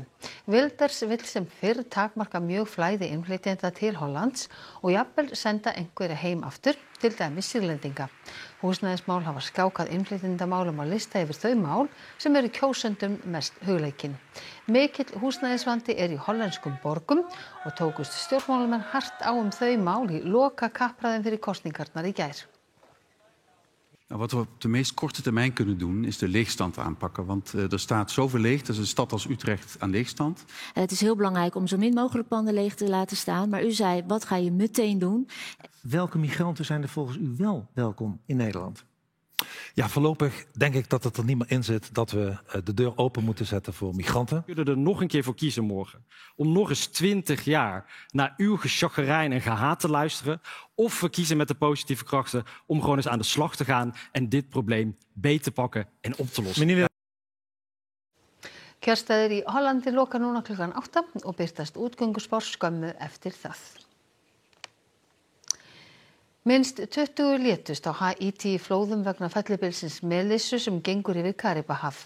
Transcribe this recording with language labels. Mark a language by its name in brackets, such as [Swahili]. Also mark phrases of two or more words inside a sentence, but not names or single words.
[Icelandic] Wilders vill sem fyrr takmarka mjög flæði innflytjenda til Hollands og jafnvel senda einhverja heim aftur, til dæmis Sýrlendinga. Húsnæðismál hafa skákað innflytjendamálum á lista yfir þau mál sem eru kjósendum mest hugleikin. Mikill húsnæðisvandi er í hollenskum borgum og tókust stjórnmálamenn hart á þau mál í loka kappræðum fyrir kosningarnar í gær. [Dutch] Wat we op de meest korte termijn kunnen doen is de leegstand aanpakken. Want er staat zoveel leeg, dat is een stad als Utrecht aan leegstand. Het is heel belangrijk om zo min mogelijk panden leeg te laten staan. Maar u zei, wat ga je meteen doen? Welke migranten zijn er volgens u wel welkom in Nederland? Ja, voorlopig denk ik dat het er niet meer in zit dat we de deur open moeten zetten voor migranten. We kunnen er nog een keer voor kiezen morgen. Om nog eens 20 jaar naar uw geschaggerijn en gehaat te luisteren. Of we kiezen met de positieve krachten om gewoon eens aan de slag te gaan en dit probleem beet te pakken en op te lossen. [Icelandic] Kjörstaðir í Hollandi loka núna klukkan 8 og birtast útgönguspár skömmu eftir það. Minnst 20 létust á Haítí í flóðum vegna fellibylsins Melissu sem gengur yfir Karibahaf.